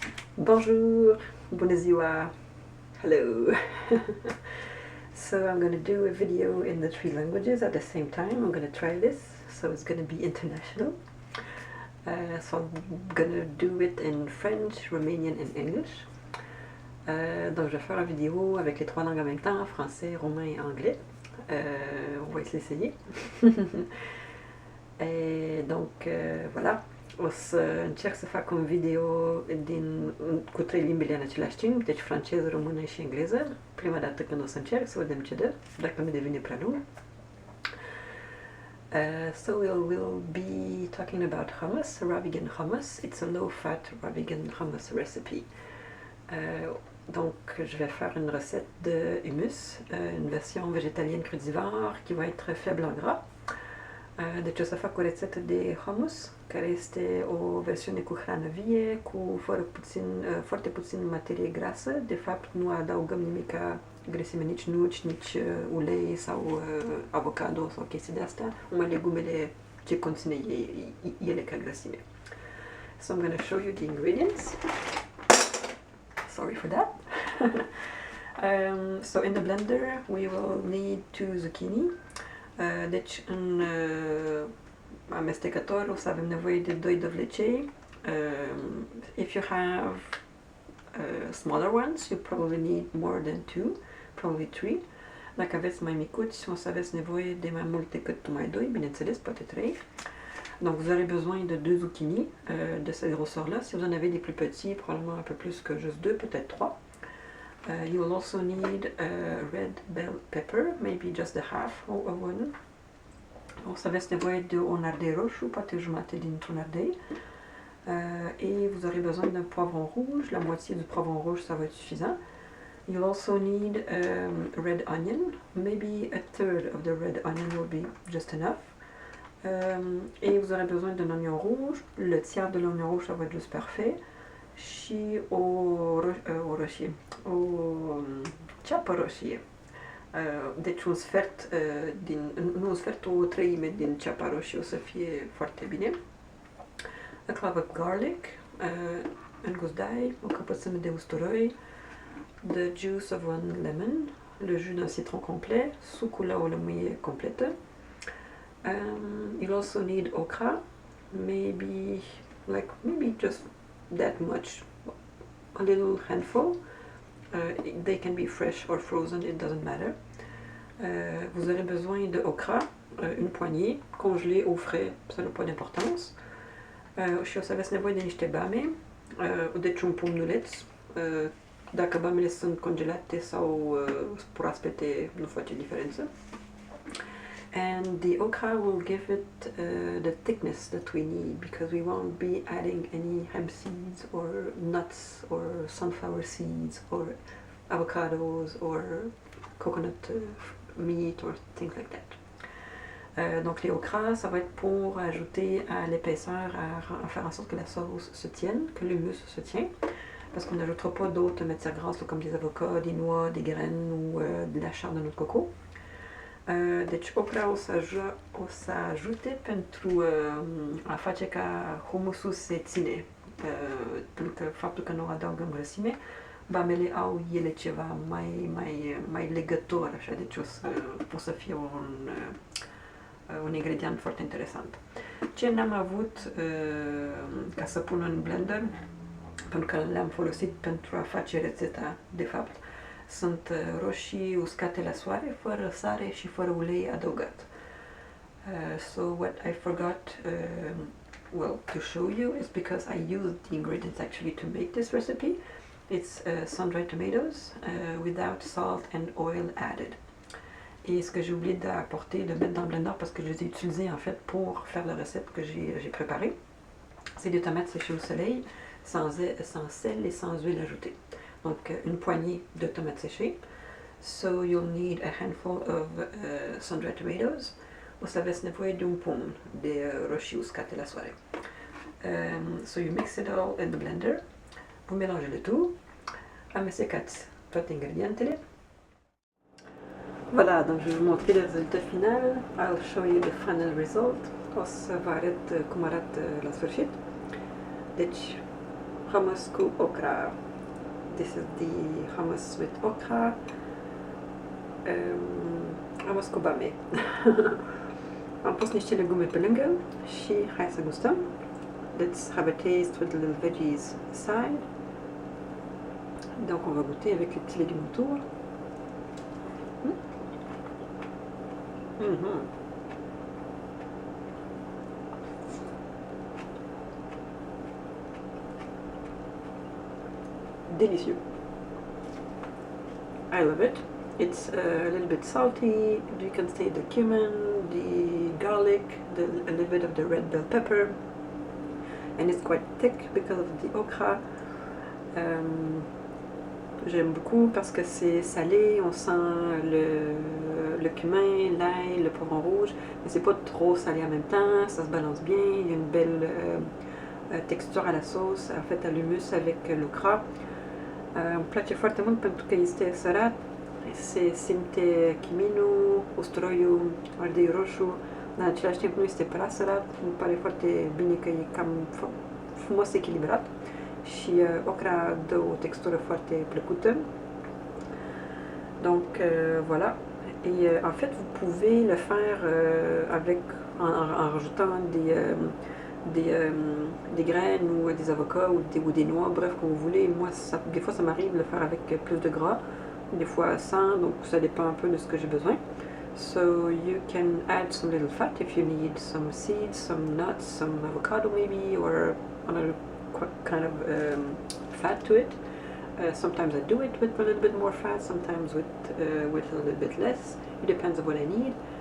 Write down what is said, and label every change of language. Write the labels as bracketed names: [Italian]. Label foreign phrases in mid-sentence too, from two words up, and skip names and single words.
[French] Bonjour, [Romanian] bună ziua, [English] hello. So I'm going to do a video in the 3 languages at the same time. I'm going to try this, so it's going to be international. So I'm going to do it in French, Romanian and English. [French] Donc je vais faire une vidéo avec les 3 langues en même temps, français, roumain et anglais. On va essayer. Et donc voilà. [Romanian] O să încerc să fac un video cu 3 limbile în același timp, deci franceză, română și engleză. Prima dată când o să încerc, să vedem ce dă, dacă mi devine prea lung. [English] So we'll be talking about hummus, raw vegan hummus. It's a low-fat raw vegan hummus recipe. [French] Donc je vais faire une recette de hummus, une version végétalienne crudivore qui va être faible en gras. [Romanian] Deci o să fac o rețetă de hummus, care este o versiune cu hrană vie, cu foarte puțin materie grasă. De fapt, nu adaugăm nimic grăsime, nici nuci, nici ulei sau avocado sau chestii de astea, numai legumele ce conține ele ca grăsime. [English] So I'm going to show you the ingredients. Sorry for that. So in the blender we will need 2 zucchini. [Romanian] Deci în amestecător o să avem nevoie de 2 dovlecei. [English] If you have smaller ones, you probably need more than 2, probably 3. [Romanian] Dacă aveți mai micuți, o să aveți nevoie de mai mult decât numai 2, bineînțeles, poate 3. [French] Donc vous aurez besoin de 2 zucchini de cette grosseur-là. Si vous en avez des plus petits, probablement un peu plus que juste 2, peut-être 3. [English] You will also need red bell pepper, maybe just the half of one. [Romanian] O să aveți nevoie de un ardei roșu, poate jumătate dintr-un ardei. [French] Et vous aurez besoin d'un poivron rouge, la moitié du poivron rouge ça va être suffisant. [English] You'll also need red onion, maybe a third of the red onion will be just enough. [French] Et vous aurez besoin d'un oignon rouge, le tiers de l'oignon rouge ça va être juste parfait. [Romanian] Și o ceapă roșie. Deci un sfert nu un sfert, o treime din ceapa roșie o să fie foarte bine. [English] A clove of garlic, [French] un gust d'ail, [Romanian] o căpățână de usturoi, [English] the juice of 1 lemon, [French] le jus d'un citron complet, [Romanian] sucul la o lămâie completă. [English] You'll also need okra, maybe just that much, a little handful. They can be fresh or frozen, it doesn't matter. [French] Vous aurez besoin de okra, une poignée, congelée au frais, ça n'a pas d'importance. [Romanian] Și o să aveți nevoie de niște bame, deci un pumnuleț. Dacă bamele sunt congelate sau proaspete, nu face diferență. [English] And the okra will give it the thickness that we need, because we won't be adding any hemp seeds or nuts or sunflower seeds or avocados or coconut meat or things like that. [French] Donc les okras, ça va être pour ajouter à l'épaisseur, à faire en sorte que la sauce se tienne, que l'hummus se tient, parce qu'on n'ajoutera pas d'autres matières grasses comme des avocats, des noix, des graines ou de la chair de noix de coco. [Romanian] Deci okra o să ajute pentru a face ca humusul se ține, pentru că faptul că nu adaugăm grăsime, bamele au ele ceva mai legător, așa, deci o să fie un ingredient foarte interesant. Ce n-am avut ca să pun în blender, pentru că le-am folosit pentru a face rețeta, de fapt, sunt roșii uscate la soare, fără sare și fără ulei adăugat. [English] So what I forgot to show you is, because I used the ingredients actually to make this recipe. It's sun-dried tomatoes without salt and oil added. [French] Et ce que j'ai oublié d'apporter, de mettre dans le blender, parce que je les ai utilisés en fait pour faire la recette que j'ai préparée, c'est des tomates séchées au soleil, sans sel et sans huile ajoutée. Donc une poignée de tomates séchées. [English] So you'll need a handful of sun-dried tomatoes. [Romanian] O să aveți nevoie de un pumn de roșii uscate la soare. [English] So you mix it all in the blender. [French] Vous mélangez le tout. [Romanian] Amestecați toate ingredientele. [French] Voilà, donc je vais vous montrer le résultat final. [English] I'll show you the final result. [Romanian] O să vă arăt cum arată la sfârșit. Deci, hummus cu okra. [English] This is the hummus with okra. [Romanian] Hummus cu bame. Am pus niște legume pe lângă și hai să gustăm. [English] Let's have a taste with the little veggies aside. [French] Donc on va goûter avec les petits légumes autour. Délicieux. [English] I love it. It's a little bit salty. You can see the cumin, the garlic, a little bit of the red bell pepper, and it's quite thick because of the okra. [French] J'aime beaucoup parce que c'est salé, on sent le cumin, l'ail, le poivron rouge, mais c'est pas trop salé en même temps, ça se balance bien, il y a une belle textură à la sauce, en fait à l'hummus avec l'okra. [Romanian] Îmi place foarte mult pentru că este sărat, se simte chiminul, usturoiul, ardei roșu, dar în același timp nu este prea sărat, îmi pare foarte bine că e cam frumos echilibrat și okra dă o textură foarte plăcută. [French] Donc voilà, et en fait vous pouvez le faire en rajoutant des graines ou des avocats ou des noix, bref, comme vous voulez. Moi, des fois, ça m'arrive de le faire avec plus de gras, des fois sans, donc ça dépend un peu de ce que j'ai besoin. [English] So you can add some little fat if you need some seeds, some nuts, some avocado maybe, or another kind of fat to it. Sometimes I do it with a little bit more fat, sometimes with a little bit less. It depends on what I need.